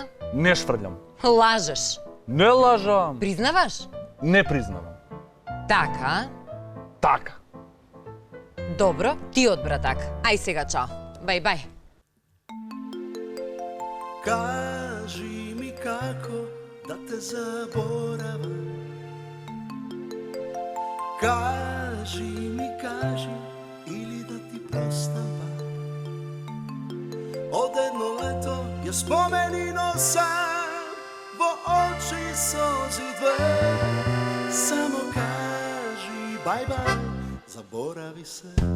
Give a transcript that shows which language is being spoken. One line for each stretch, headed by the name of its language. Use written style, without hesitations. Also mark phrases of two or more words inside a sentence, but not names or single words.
Macedonian: Не шврлјам. Лажеш. Не лажам. Признаваш? Не признавам. Така, а? Така. Добро, ти одбра така. Ај сега чао. Бај. Кажи mi kako da te zaboravam, Кажи ми, кажи, или да ти простам пак. Од едно лето ја спомени носам, во очи сози две. Само кажи бај-бај, заборави се.